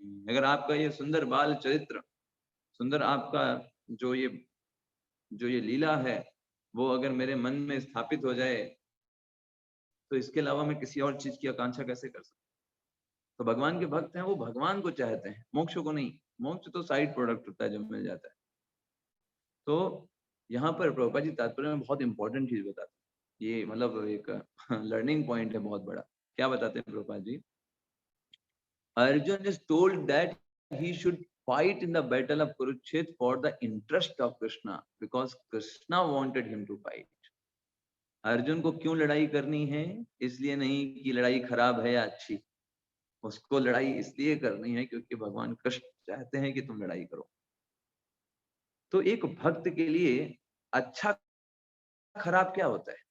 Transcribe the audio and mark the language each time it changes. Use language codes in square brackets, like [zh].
[hi] अगर आपका ये सुंदर बाल चरित्र, सुंदर आपका जो ये लीला है, वो अगर मेरे मन में स्थापित हो जाए तो इसके अलावा मैं किसी और चीज की आकांक्षा कैसे कर सकता तो भगवान के भक्त हैं, वो भगवान को चाहते हैं, मोक्ष को नहीं। मोक्ष तो साइड प्रोडक्ट होता है जो मिल जाता है। तो यहाँ पर प्रभुपाद जी तात्पर्य में बहुत इंपॉर्टेंट चीज बताते हैं, ये मतलब एक लर्निंग पॉइंट है बहुत बड़ा। क्या बताते हैं Prabhupada ji? [en] Arjun is told that he should fight in the battle of Kurukshetra for the interest of Krishna because Krishna wanted him to fight. [hi] Arjun को क्यों लड़ाई करनी है? इसलिए नहीं कि लड़ाई खराब है या अच्छी, उसको लड़ाई इसलिए करनी है क्योंकि भगवान कृष्ण चाहते हैं कि तुम लड़ाई करो। तो एक भक्त के लिए अच्छा खराब क्या होता है?